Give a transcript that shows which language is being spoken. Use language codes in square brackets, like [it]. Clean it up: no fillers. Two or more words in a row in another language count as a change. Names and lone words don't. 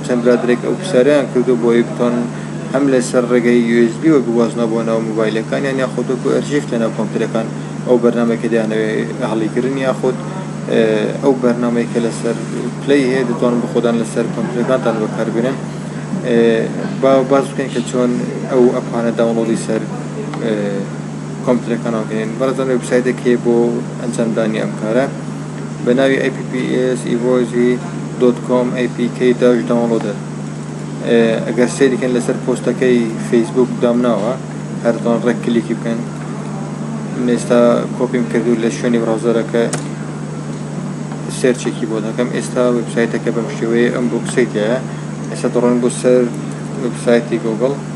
[ckb] چەند برادرێک ئەو پرسیاریان کردو بۆی بتۆن هەم لەسەر ڕێگەی USB وە بوازنە بۆ ناو مۆبایلەکان یان یاخود وەکو ئەرشیف لەناو کۆمپیوتەرەکان ئەو بەرنامەیەکە دەیانەوێت هەڵیگرن یاخود ئەو بەرنامەیەکە لەسەر پلەی هەیە دەتوانن بخۆدان لەسەر کۆمپیوتەرەکانتان بەکاربێنن. باز بکەین کە چۆن ئەو ئەپانە داوڵۆدی سەر کۆمپیوتەرەکانەوە بکەین. بەڕێزان وێبسایتێک هەیە بۆ ئەنجامدانی ئەم کارە بە ناوی apps.evozi.com apk-downloader. ئەگەر سێریکەن لەسەر پۆستەکەی فەیسبوک دامناوە هەردوان ڕێک کلیکی بکەن. من ئێستا کۆپیم کردو لە شوێنی براوزەرەکە سێرچێکی بۆ دەکەم. ئێستا وێبسایتەکە بەم شێوەیە ئەم بۆکسیتەیە. ئێستا دەڕۆین بۆ سەر وێبسایتی گوگڵ.